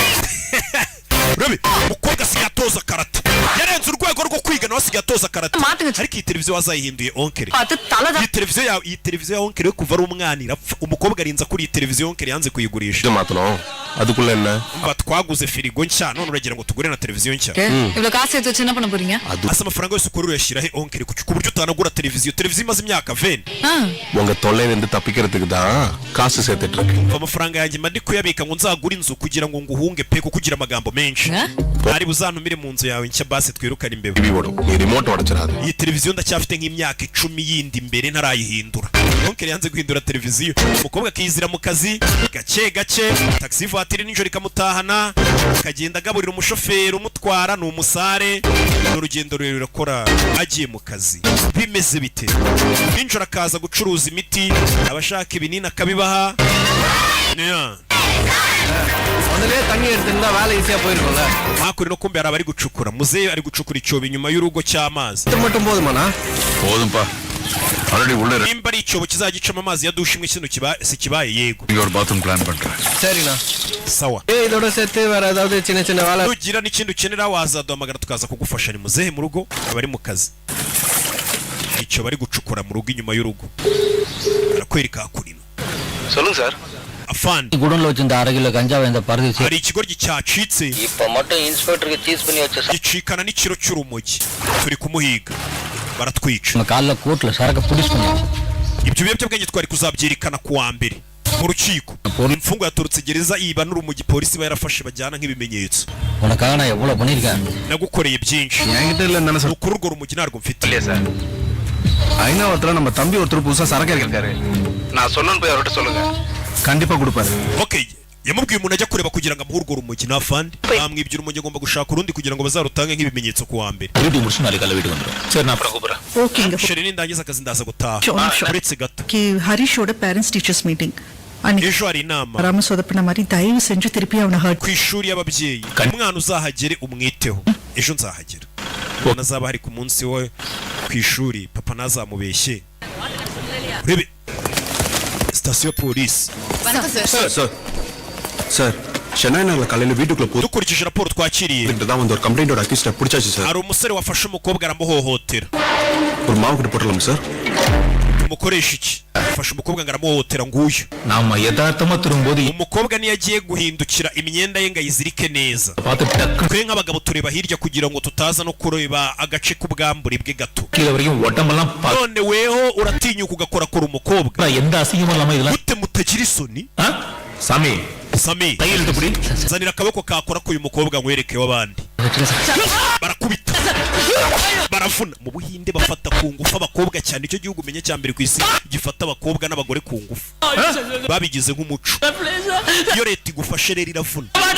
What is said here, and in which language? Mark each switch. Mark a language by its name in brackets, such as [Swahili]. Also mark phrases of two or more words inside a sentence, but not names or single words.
[Kinyarwanda] Rebe mukobwa sigatoza karate, yarenze urwego rwo kwiga nawe sigatoza karate. Ariko iyi televiziyo wazayihinduye onkere. Iyi televiziyo ya onkere kuva ari umwana irapfa. Umukobwa arinza kuri iyi televiziyo onkere yanze kuyigurisha. [Tamil] அதுக்குள்ள [Kinyarwanda] twaguze firigo nshya none uragira ngo tugure na televiziyo nshya. Ibyo kazi cyo [Tamil] என்ன பண்ண போறீங்க? [Kinyarwanda] Asa amafaranga yose ukora uyashyira he onkere ku buryo utanagura televiziyo imaze imyaka 20. [Tamil] உங்க தொல்லையில இருந்து தப்பிக்கிறதுக்கு தான் காசு சேர்த்துட்டு இருக்கேன். [Kinyarwanda] Amafaranga yanjye mandi kuyabika ngo nzagura inzu kugira ngo nguhunge pe ko kugira amagambo menshi. Ari buzantumire mu nzu yawe nshya basi twirukana imbeba. Iyi remote wadacirade. Iyi televiziyo ndacyafite nk'imyaka 10 yindi imbere ntarayihindura. Onkere yanze guhindura televiziyo. Umukobwa akizira mu kazi gake taxi voiture n'injoro ikamutahana, akagenda agaburira umushoferi umutwara n'umusare. N'urugendo rurerure akora agiye mu kazi. Bimeze bite? N'injoro akaza gucuruza imiti, abashaka ibinini akabibaha. [Tamil] முதல்ல தண்ணி எடுத்துட்டா வேலை ஈஸியா போயிருக்கும்ல. [Kinyarwanda] Makuri no kumbe araba ari gucukura. Muzehe ari gucukura icyobo inyuma y'urugo cy'amazi. [Tamil] இது மட்டும் போதுமானா? போதும்பா already உள்ள [Kinyarwanda] nimba ari icyobo kizagicamo amazi ya dushe imwe kino kibaye yego. [English] your bathroom plan பண்றேன். [Tamil] சரிண்ணா. [Kinyarwanda] Sawa. [Tamil] இதோட சேர்த்து வேற ஏதாவது சின்ன வேலை [Kinyarwanda] ugira n'ikindi ukenera wazaduhamagara tukaza kugufasha. Ni muzehe mu rugo abari mu kazi. Icyo bari gucukura mu rugo inyuma y'urugo. Arakwereka hakurino. [Tamil] சொல்லுங்க சார். [Kinyarwanda] Afandi [Tamil] குடோன்ல வச்சிருந்த 1/2 கிலோ கஞ்சா இந்த பருதி [Kinyarwanda] hari ikigoryi cyacitse [Tamil] இப்ப மட்டும் இன்ஸ்பெக்டருக்கு சீஸ் பண்ணி வச்ச [Kinyarwanda] gicikana n'ikiro cy'urumogi. Turi kumuhiga baratwica. [Tamil] நம்ம கால்ல கோட்ல சரக்கு புடிச்சு பண்ணோம். [Kinyarwanda] Ibyo biyobyabwenge twari kuzabyirikana ku wa mbere mu rukiko. Imfungo yaturutse gereza iba n'urumogi polisi yarafashe bajyana nk'ibimenyetso. [Tamil] உனக்காக நான் எவ்வளவு பண்ணிருக்கேன். [Kinyarwanda] Nagukoreye byinshi. [Tamil] என்கிட்ட இல்ல என்ன சொல்ற? [Kinyarwanda] Ukuri urwo rumogi narwo mfite. [Tamil] இல்லையா சார்? ஐநாவத்துல நம்ம தம்பி ஒருத்தர் புதுசா சரக்கு இருக்காரு. நான் சொன்னேன்னு போய் அவர்கிட்ட சொல்லுங்க. கண்டிப்பா கொடுப்பாரு. Okay. [Kinyarwanda] Yamubwiye umuntu ajya kureba kugira ngo amuhe urwo rumogi na fandi. Bamwibye urumogi agomba gushaka urundi kugira ngo bazarutange nk'ibimenyetso ku wa mbere. [Tamil] வீட்டு முடிச்சு நாளைக்கு காலையில வீட்டுக்கு வந்துரும். சரி நான் அப்புறம் கூப்பிடுறேன். ஓகேங்க. [Kinyarwanda] Sheri nindangiza akazi ndaza gutaha. Uretse gato. [Tamil] ஹரிஷோட [English] parents teachers meeting [Tamil] அன்னைக்கு [Kinyarwanda] Ejo hari inama [Tamil] ராம சொதப்பின மாதிரி தயவு செஞ்சு திருப்பி அவனை ஹர்ட் [Kinyarwanda] ku ishuri y'ababyeyi. Umwana uzahagere umwiteho. Ejo nzahagera. Nazaba hari ku munsi we ku ishuri papa nazamubeshye. Rebe station police. [Tamil] சார் சென்னை நகர்ல காலையில வீட்டுக்குள்ள போய் [Kinyarwanda] Dukurikije raporo twakiriye [Tamil] தான் வந்து ஒரு கம்ப்ளைண்டோட அக்யூஸ்ட பிடிச்சாச்சு சார். [Kinyarwanda] hari umusore wafashe umukobwa aramuhohotera. [Tamil] ஒரு மாவு கிட்ட போடலாம் சார். [Kinyarwanda] mukoresha iki afasha umukobwa ngo aramuhohotera nguyu [Tamil] நாம யதார்த்தமா திரும்பும்போது [Kinyarwanda] umukobwa niyo agiye guhindukira imyenda ye ngo ayizirike neza [Tamil] பார்த்து டக்கு [Kinyarwanda] twe nk'abagabo tureba hirya kugira ngo tutaza no kureba agace k'ubwambure bwe gato [Tamil] கீழே வரைக்கும் உடம்பெல்லாம் [Kinyarwanda] none weho uratinyuka ugakorakora umukobwa [Tamil] எந்த அசிங்கமும் இல்லாம இதெல்லாம் [Kinyarwanda] gute mutagira isoni [Tamil] சாமி [Kinyarwanda] Sami [Tamil] கையெழுத்து புடி [Kinyarwanda] zanira akaboko kakora ko uyu mukobwa nkwereke w'abandi barakubita baravuna mu Buhinde bafata ku ngufu abakobwa cyane icyo gihugu menye cya mbere ku isi gifata abakobwa n'abagore ku ngufu babigize nk'umuco iyo leta igufashe rero iravuna